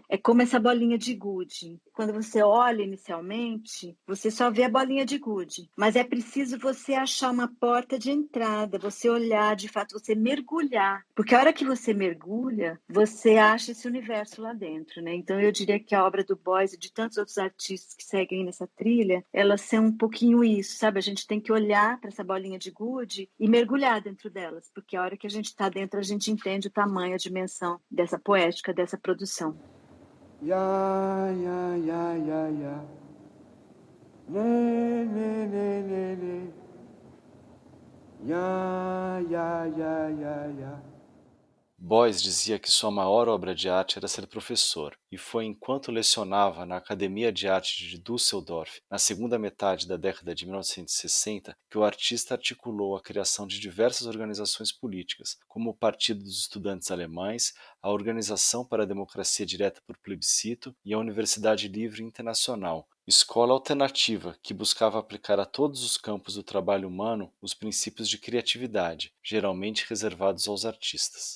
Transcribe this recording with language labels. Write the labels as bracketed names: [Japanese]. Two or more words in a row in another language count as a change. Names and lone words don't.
[Portuguese] É como essa bolinha de gude. Quando você olha inicialmente, você só vê a bolinha de gude, mas é preciso você achar uma porta de entrada, você olhar, de fato, você mergulhar, porque a hora que você mergulha, você acha esse universo lá dentro, né? Então eu diria que a obra do Beuys e de tantos outros artistas que seguem nessa trilha, elas são um pouquinho isso, sabe? A gente tem que olhar para essa bolinha de gude e mergulhar dentro delas, porque a hora que a gente está dentro, a gente entende o tamanho, a dimensão dessa poética, dessa produção. Ya, ya, ya, ya, ya. Le, le, le, le, le. Ya, ya, ya, ya, ya. Beuys dizia que sua maior obra de arte era ser professor, e foi enquanto lecionava na Academia de Arte de Düsseldorf, na segunda metade da década de 1960, que o artista articulou a criação de diversas organizações políticas, como o Partido dos Estudantes Alemães, a Organização para a Democracia Direta por Plebiscito e a Universidade Livre Internacional, escola alternativa que buscava aplicar a todos os campos do trabalho humano os princípios de criatividade, geralmente reservados aos artistas.